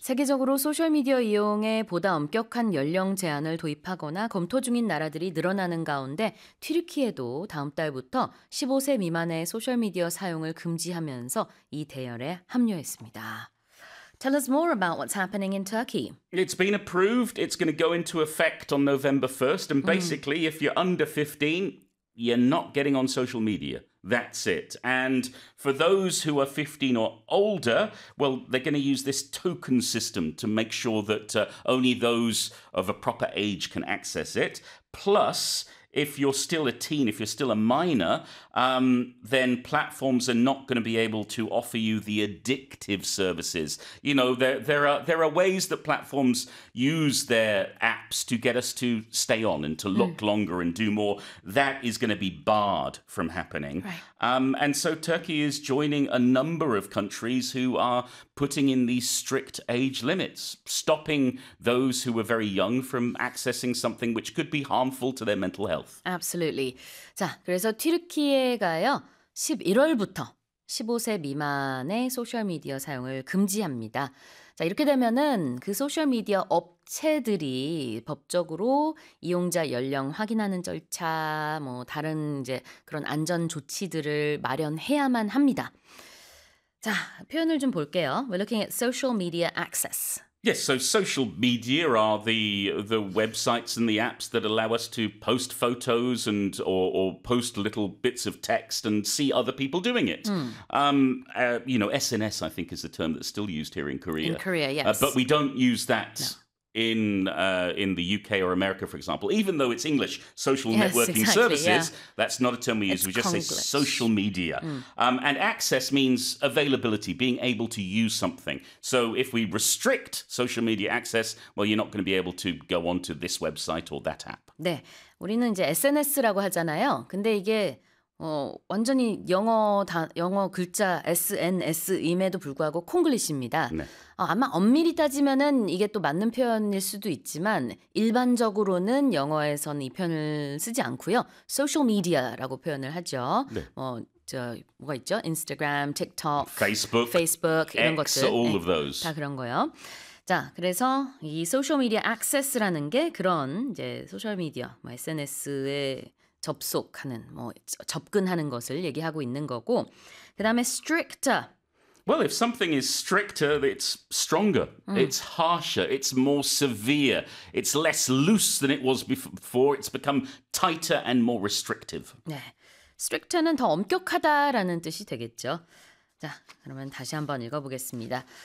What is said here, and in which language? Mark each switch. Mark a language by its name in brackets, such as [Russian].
[Korean] 세계적으로 소셜 미디어 이용에 보다 엄격한 연령 제한을 도입하거나 검토 중인 나라들이 늘어나는 가운데 튀르키예도 다음 달부터 15세 미만의 소셜 미디어 사용을 금지하면서 이 대열에 합류했습니다. [English] Tell us more about what's happening in Turkey. It's been approved. It's going to go into effect on November 1st. And basically, if you're under 15, you're not getting on social media. That's it. And for those who are 15 or older, well, they're going to use this token system to make sure that only those of a proper age can access it. Plus, if you're still a teen, if you're still a minor, then platforms are not going to be able to offer you the addictive services. You know, there are ways that platforms use their apps to get us to stay on and to look longer and do more. That is going to be barred from happening. Right. And so Turkey is joining a number of countries who are putting in these strict age limits, stopping those who are very young from accessing something which could be harmful to their mental health. Absolutely. [Korean] 자, 그래서 튀르키예가요, 11월부터 15세 미만의 소셜미디어 사용을 금지합니다. 자, 이렇게 되면은 그 소셜미디어 업체들이 법적으로 이용자 연령 확인하는 절차, 뭐 다른 이제 그런 안전 조치들을 마련해야만 합니다. 자, 표현을 좀 볼게요. [English] We're looking at social media access. Yes, so social media are the websites and the apps that allow us to post photos and or post little bits of text and see other people doing it. You know, SNS, I think, is the term that's still used here in Korea. In Korea, yes. But we don't use that in the UK or America, for example. Even though it's English, social networking services, that's not a term we use. It's we just Konglish. Say social media. And access means availability, being able to use something. So if we restrict social media access, well, you're not going to be able to go onto this website or that app. [Korean] 네, 우리는 이제 SNS라고 하잖아요. 근데 이게 완전히 영어 글자 SNS임에도 불구하고 콩글리시입니다. 네. 아마 엄밀히 따지면은 이게 또 맞는 표현일 수도 있지만 일반적으로는 영어에서는 이 표현을 쓰지 않고요. 소셜 미디어라고 표현을 하죠. 네. 뭐가 있죠? 인스타그램, 틱톡, 페이스북 이런 X, 것들. [English] All of those. [Korean] 다 그런 거예요. 자, 그래서 이 소셜 미디어 액세스라는 게 그런 이제 소셜 미디어, 뭐 SNS에 접속하는, 뭐 접근하는 것을 얘기하고 있는 거고, 그 다음에 stricter. [English] Well, if something is stricter, it's stronger, it's harsher, it's more severe, it's less loose than it was before, it's become tighter and more restrictive. [Korean] 네, stricter는 더 엄격하다라는 뜻이 되겠죠. 자, 그러면 다시 한번 읽어보겠습니다.